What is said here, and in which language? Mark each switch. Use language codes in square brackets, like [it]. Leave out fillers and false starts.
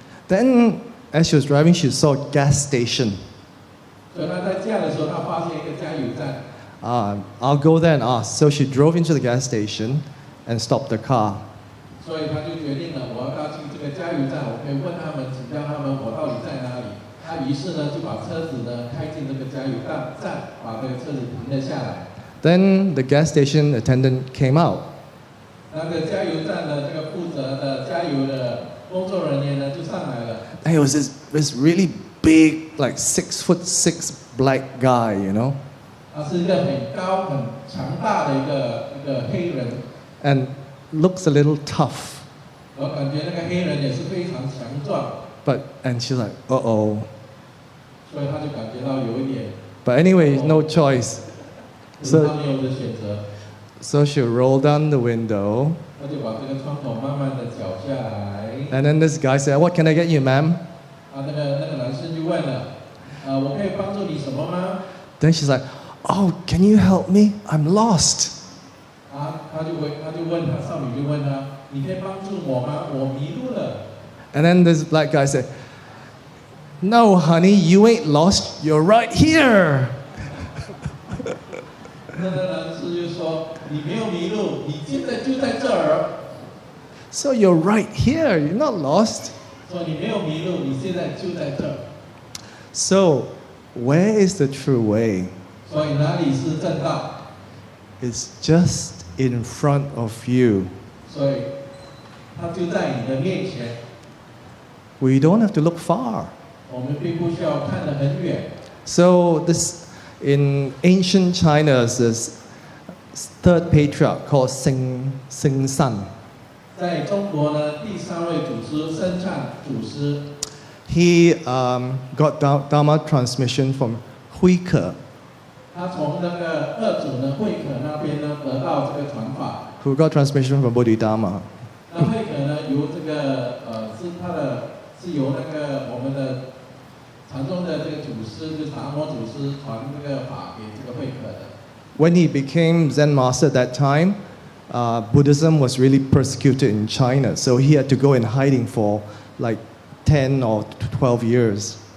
[en] Then, as she was driving, she saw a gas station. [zh] 所以他在驾的时候，他发现一个加油站。 [en] I'll go there and ask. So she drove into the gas station and stopped the car. [zh] 所以他就决定了，我要到进这个加油站，我可以问他们，请教他们我到底在哪里。他于是呢就把车子呢开进这个加油站，把这个车子停了下来。 [en] Then the gas station attendant came out. [zh] 那个加油站的这个负责的加油的工作人员呢就上来了。 [en] And it was this really big, like 6'6" black guy, you know. [zh] 他是一个很高很强大的一个黑人。 [en] And looks a little tough. [zh] 我感觉那个黑人也是非常强壮。 [en] And she's like, uh-oh. [zh] 所以他就感觉到有一点。 [en] But anyway, no choice. [zh] 他没有的选择。 [en] So she rolled down the window. [zh] 他就把这个窗口慢慢的搅下来。 [en] And then this guy said, "What can I get you, ma'am?" [zh] 那个男生就问了，我可以帮助你什么吗？ [en] Then she's like, "Oh, can you help me? I'm lost." [zh] 他就问他，少女就问他，你可以帮助我吗？我迷路了。 [en] And then this black guy said, "No, honey, you ain't lost. You're right here." [zh] 那个男士就说，你没有迷路，你现在就在这儿。 [en] So you're right here. You're not lost. [zh] 说你没有迷路，你现在就在这儿。 [en] So, where is the true way? [zh] 所以哪里是正道？ [en] It's just in front of you. [zh] 所以，它就在你的面前。 [en] We don't have to look far. [zh] 我们并不需要看得很远。 [en] So this in ancient China, this third patriarch called Sing San. [zh] 在中国呢，第3位祖师生灿祖师。 [en] He got Dharma transmission from Huike. [zh] 他从那个二祖呢慧可那边呢得到这个传法。 [en] Who got transmission from Bodhidharma. [zh] 那慧可呢由这个是由那个我们的禅宗的这个祖师，就是达摩祖师传这个法给这个慧可的。 [en] When he became Zen master at that time, Buddhism was really persecuted in China, so he had to go in hiding for like 10 or 12 years.